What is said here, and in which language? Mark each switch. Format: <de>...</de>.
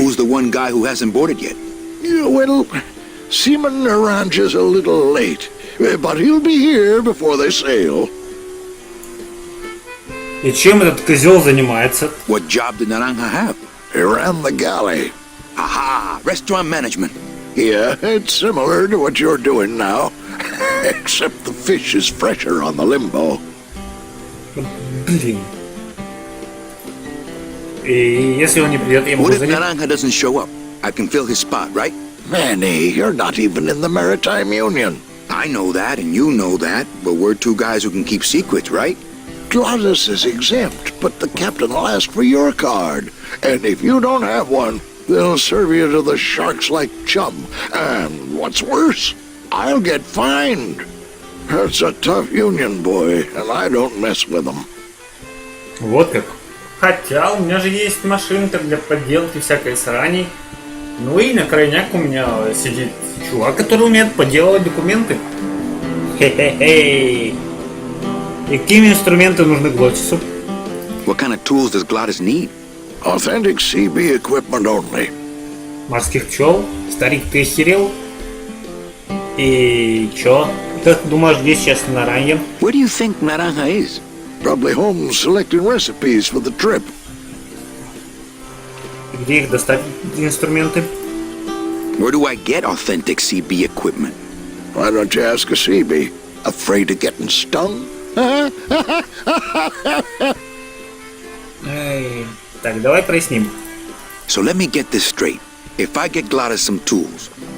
<en>Who's the one guy who hasn't boarded yet? Yeah, well, Seaman Naranja's a little late, but he'll be here before they sail.</en> <ru>И чем этот козел занимается?</ru> <en>What job did Naranja have? He ran the galley. Aha! Restaurant management. Yeah, it's similar to what you're doing now, except the fish is fresher on the limbo.</en> <ru>Блин. И если он не придет, я могу</ru> <en>What if</en> <ru>занять?</ru> <en>Naranja doesn't show up? I can fill his spot, right? Manny, you're not even in the Maritime Union. I know that, and you know that, but we're two guys who can keep secrets, right? Glottis is exempt, but the captain will ask for your card. And if you don't have one, they'll serve you to the sharks like chum. And what's worse, I'll get fined. It's a tough union, boy, and I don't mess with them.</en> <ru>Вот как. Хотя у меня же есть машинка для подделки всякой срани. Ну и на крайняк у меня сидит чувак, который умеет подделывать документы. Хе-хе-хей. И какие инструменты нужны Глотису?</ru> <en>What kind of tools does Glottis need? Authentic CB equipment only.</en> <ru>Морских пчел? Старик, ты охерел? И чё? Ты думаешь, где сейчас Наранья?</ru> <en>Where do you think Naranja is? Probably home selecting recipes for the trip.</en> <ru>Где их достать, инструменты?</ru> <en>Where do I get authentic CB equipment? Why don't you ask a CB? Afraid of getting stung?</en> <ru>Эй, так, давай проясним.</ru> <en>So let me get this straight. If I get Glottis some tools,</en>